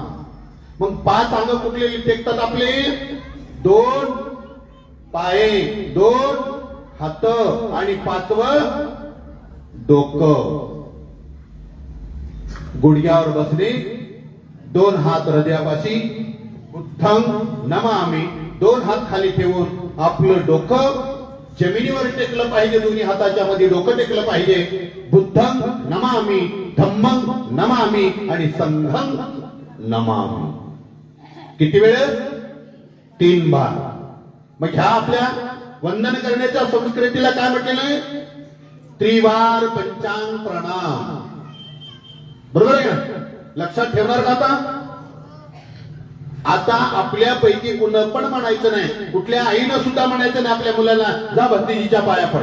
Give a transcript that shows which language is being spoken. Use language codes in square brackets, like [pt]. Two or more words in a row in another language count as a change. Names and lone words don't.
[mr] मग 5 अंग कुठले टेकतात आपले? 2 पाय, 2 हात आणि 5वं डोकं. गुडघ्यावर बसणे, 2 हात हृदयापाशी, [pi] बुद्धं नमामि, [mr] 2 हात खाली ठेवून आपलं डोकं जमिनीवर टेकलं पाहिजे. दोन्ही हाताच्या मध्ये डोकं टेकलं पाहिजे. [pi] बुद्धं नमामि, धम्मं नमामि आणि संघं नमामि. [mr] किती वेळेस? 3 बार. मग ह्या आपल्या वंदन करण्याच्या संस्कृतीला काय म्हटलेलं आहे? त्रिवार पंचांग प्रणाम, बरोबर आहे का? लक्षात ठेवणार का आता? आता आपल्यापैकी कुणा पण म्हणायचं नाही, कुठल्या आईनं सुद्धा म्हणायचं नाही आपल्या मुलाला जा भंतीजीच्या पाया पड.